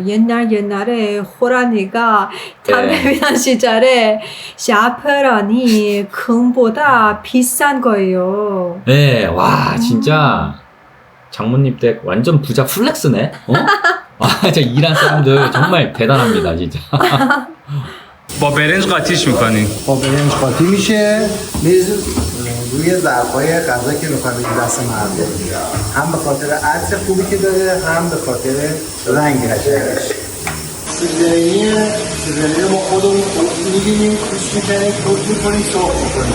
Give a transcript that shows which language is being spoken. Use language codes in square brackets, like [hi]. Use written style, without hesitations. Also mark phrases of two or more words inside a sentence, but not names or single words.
[ko] 옛날에 호랑이가 담배 피던 시절에 샤프란이 금보다 비싼 거예요. 네, 와, 진짜 장모님 댁 완전 부자 플렉스네. 저 이란 사람들 정말 대단합니다, 진짜. [fa] با برنج قاطیش میکنیم با برنج قاطی میشه میز روی ظرفای غذا که میخوام بدید دست مردم، هم به خاطر عطر خوبی که داره، هم به خاطر رنگ قشنگش. سیب ما خودمون میگیریم، کوچ میکنیم، خورد میکنیم، سرخ میکنیم.